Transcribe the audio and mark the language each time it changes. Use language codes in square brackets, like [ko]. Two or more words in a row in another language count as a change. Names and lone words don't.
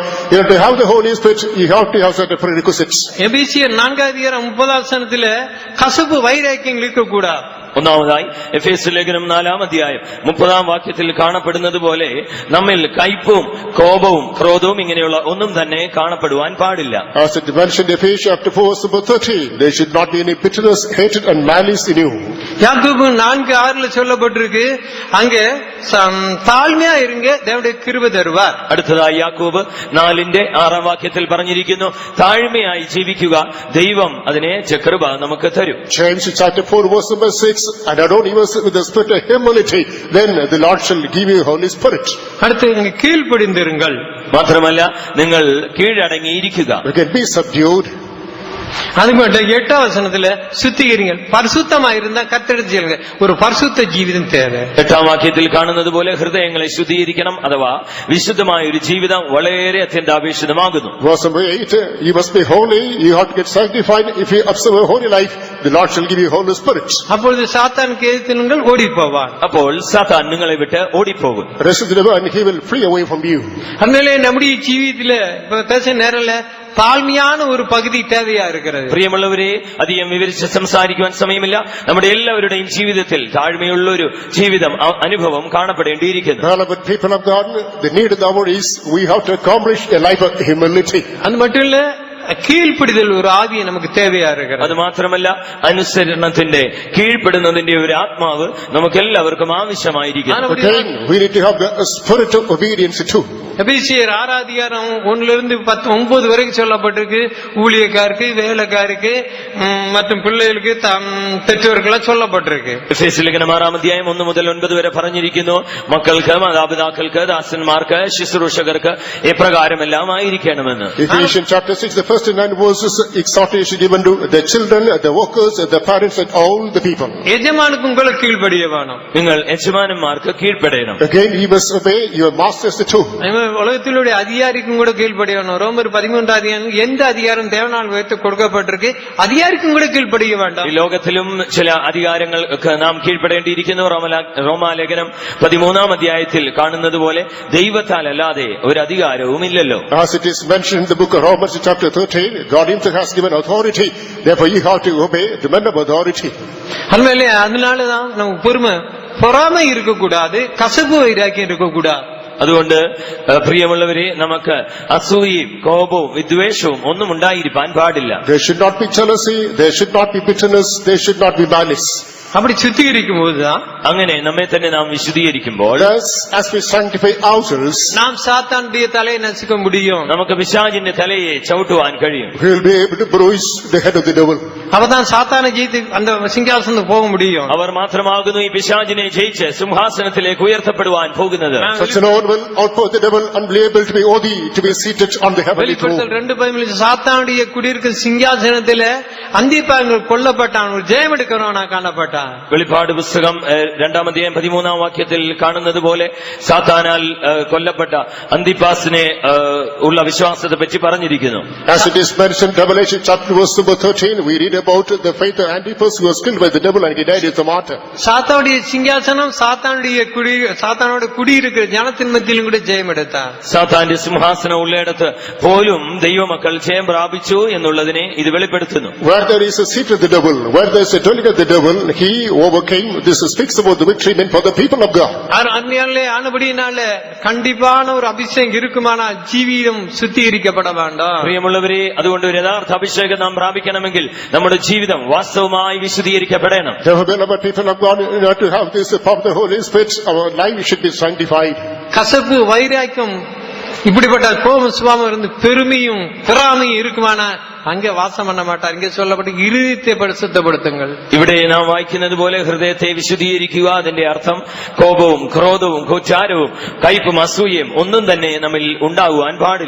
[en] In order to have the Holy Spirit, you have to have certain prerequisites. [ta] எபேசியர் 4:30 கசப்பு வைராக்கியங்கள் இருக்கக்கூடாது. [ml] ഒന്നാമതായി എഫേസ്യ ലേഖനം 4:30 കാണപ്പെടുന്നത് പോലെ നമ്മിൽ കയ്പും കോപവും ക്രോധവും ഇങ്ങനെയുള്ള ഒന്നും തന്നെ കാണപ്പെടുവാൻ പാടില്ല. [en] As it mentioned in Ephesians chapter 4:30, there should not be any bitterness, hatred and malice in you. [ta] யாக்கோபு 4:6 சொல்லப்பட்டிருக்கு, அங்கே தாழ்மையா இருங்க, தேவனுடைய கிருபை தருவார். [ml] അടുത്തതായി യാക്കോബ് 4:6 പറഞ്ഞിരിക്കുന്നു, താഴ്മയായി ജീവിക്കുക, ദൈവം അതിനേറ്റ കൃപ നമുക്ക് തരും. [en] James chapter 4:6, and adorn yourself with the spirit of humility, then the Lord shall give you Holy Spirit. [ta] அடுத்து இங்க கீழ்ப்படிந்திருங்கள். [ml] മാത്രമല്ല നിങ്ങൾ കീഴടങ്ങിയിരിക്കുക. [en] You can be subdued. [ta] அது மட்டும் 8 சுத்திகரிங்கள். பரிசுத்தமா இருந்தா கர்த்தரிடத்தில் செய்யுங்க. ஒரு பரிசுத்த ஜீவிதம் தேவை. [ml] 8 കാണുന്നത് പോലെ ഹൃദയങ്ങളെ ശുദ്ധീകരിക്കണം, അഥവാ വിശുദ്ധമായ ഒരു ജീവിതം വളരെ അത്യന്താപേക്ഷിതമാകുന്നു. [en] Verse number 8, you must be holy, you have to get sanctified. If you observe a holy life, the Lord shall give you Holy Spirit. [ta] அப்பொழுது சாத்தானுக்கு எதிர்த்து நீங்கள் ஓடி போவார். [ml] അപ്പോൾ സാത്താൻ നിങ്ങളെ വിട്ട് ഓടിപ്പോകും. [en] Resist the devil and he will flee away from you. [ta] அதனால நம்முடைய ஜீவிதத்துல இப்ப பேச நேரம்ல தாழ்மையான ஒரு பகுதி தேவையா இருக்கிறது. [ml] പ്രിയമുള്ളവരെ, അധികം വിവരിച്ച് സംസാരിക്കുവാൻ സമയമില്ല. നമ്മുടെ എല്ലാവരുടെയും ജീവിതത്തിൽ താഴ്മയുള്ള ഒരു ജീവിതം അനുഭവം കാണപ്പെടേണ്ടിയിരിക്കുന്നു. [en] Beloved people of God, the need of the hour is we have to accomplish a life of humility. [ta] அது மட்டும் இல்ல, கீழ்ப்படுதல் ஒரு ஆவி நமக்கு தேவையா இருக்கிறது. [ml] അത് മാത്രമല്ല, അനുസരണത്തിന്റെ കീഴ്പ്പെടുന്നതിന്റെ ഒരു ആത്മാവ് നമുക്ക് എല്ലാവർക്കും ആവശ്യമായിരിക്കും. [en] Again, we need to have the spirit of obedience too. [ta] எபேசியர் 6:1-9 வரைக்கும் சொல்லப்பட்டிருக்கு. ஊழியக்காருக்கு, வேலைக்காருக்கு மற்றும் பிள்ளைகளுக்கு பெற்றோர்களா சொல்லப்பட்டிருக்கு. [ml] എഫേസ്യ ലേഖനം 6:1-9 വരെ പറഞ്ഞിരിക്കുന്നു, മക്കൾക്ക്, മാതാപിതാക്കൾക്ക്, ദാസന്മാർക്ക്, ശുശ്രൂഷകർക്ക് എപ്രകാരമെല്ലാം ആയിരിക്കണമെന്ന്. [en] Ephesians chapter 6, the first 9 verses, exhortation given to the children, the workers, the parents and all the people. [ta] യജമാനക്ക് உங்களுக்கு கீழ்ப்படிய வேணும். [ml] നിങ്ങൾ യജമാനന്മാർക്ക് കീഴ്പ്പെടണം. [en] Again, you must obey your masters too. [ta] உலகத்திலுடைய அதிகாரிக்கும் கூட கீழ்ப்படியணும். ரோமர் 13 எந்த அதிகாரம் தேவனால் வைத்து கொடுக்கப்பட்டிருக்கு, அதிகாரிக்கும் கூட கீழ்ப்படிய வேண்டாம். [ml] ഈ ലോകത്തിലും ചില അധികാരങ്ങൾക്ക് നാം കീഴ്പ്പെടേണ്ടിയിരിക്കുന്നു. റോമാലേഖനം 13 കാണുന്നത് പോലെ ദൈവത്താൽ അല്ലാതെ ഒരു അധികാരവും ഇല്ലല്ലോ. [en] As it is mentioned in the book of Romans chapter 13, God himself has given authority. Therefore you have to obey the men of authority. [ta] அதனாலதான் நமக்கு பொறாமை இருக்கக்கூடாது, கசப்பு வைராக்கியம் இருக்கக்கூடாது. [ml] അതുകൊണ്ട് പ്രിയമുള്ളവരെ, നമുക്ക് അസൂയയും കോപവും വിദ്വേഷവും ഒന്നും ഉണ്ടായിരിക്കാൻ പാടില്ല. [en] There should not be jealousy, there should not be bitterness, there should not be malice. [ta] அப்படி சுத்திகரிக்கும் போதுதான் [ml] അങ്ങനെ നമ്മെ തന്നെ നാം വിശുദ്ധീകരിക്കുമ്പോൾ [en] Thus, as we sanctify ourselves, [ta] நாம் சாத்தானுடைய தலையை நசுக்க முடியும். [ml] നമുക്ക് പിശാചിന്റെ തലയെ ചവിട്ടുവാൻ കഴിയും. [en] we will be able to bruise the head of the devil. [ta] அப்பதான் சாத்தானை ஜெயித்து அந்த சிங்காசனத்துக்கு போக முடியும். [ml] അവർ മാത്രമാകുന്നു ഈ പിശാചിനെ ജയിച്ച് സിംഹാസനത്തിലേക്ക് ഉയർത്തപ്പെടുവാൻ പോകുന്നത്. [en] Such an one will outpour the devil and be able to be worthy to be seated on the heavenly throne. [ta] வெளிப்படுத்தல் 2:13 சாத்தானுடைய குடியிருக்கும் சிங்காசனத்தில அந்திப்பாங்கள் கொல்லப்பட்டான், ஒரு ஜெயம் எடுக்கிறவனா காணப்பட்டான். [ml] വെളിപ്പാട് പുസ്തകം 2-13 വാക്യത്തിൽ കാണുന്നത് പോലെ സാത്താനാൽ കൊല്ലപ്പെട്ട അന്തിപ്പാസിനെ ഉള്ള വിശ്വാസത്തെ പറ്റി പറഞ്ഞിരിക്കുന്നു. [en] As it is mentioned, Revelation chapter verse number 13, we read about the faith of Antipas who was killed by the devil and he died as a martyr. [ta] சாத்தானுடைய சிங்காசனம் சாத்தானோட குடியிருக்கிற ஜனத்தின் மத்தியிலும் கூட ஜெயம் எடுத்தார். [ml] സാത്താന്റെ സിംഹാസനം ഉള്ളയിടത്ത് പോലും ദൈവമക്കൾ ജയം പ്രാപിച്ചു എന്നുള്ളതിനെ ഇത് വെളിപ്പെടുത്തുന്നു. [en] Where there is a seat of the devil, where there is a dwelling of the devil, he overcame. This speaks about the victory meant for the people of God. [ta] அந்நியாலே ஆனபடியினால கண்டிப்பான ஒரு அபிஷேகம் இருக்குமானால் ஜீவியம் சுத்திகரிக்கப்பட வேண்டும். [ml] പ്രിയമുള്ളവരെ, അതുകൊണ്ട് ഒരു യഥാർത്ഥ അഭിഷേകം നാം പ്രാപിക്കണമെങ്കിൽ നമ്മുടെ ജീവിതം വാസ്തവമായി വിശുദ്ധീകരിക്കപ്പെടണം. [en] Therefore, beloved people of God, in order to have this power of the Holy Spirit, our life should be sanctified. [ta] கசப்பு, வைராக்கியம், இப்படிப்பட்ட கோபம் சுபாவம் இருந்து பெருமையும் பொறாமையும் இருக்குமானா அங்கே வாசம் பண்ண மாட்டார். இங்கே சொல்லப்பட்டு இருதயத்தை பரிசுத்தப்படுத்துங்கள். [ml] ഇവിടെ നാം വായിക്കുന്നത് പോലെ ഹൃദയത്തെ വിശുദ്ധീകരിക്കുക. അതിന്റെ അർത്ഥം കോപവും ക്രോധവും കുറ്റാരവും കയ്പും അസൂയയും ഒന്നും തന്നെ നമ്മിൽ ഉണ്ടാകുവാൻ പാടില്ല.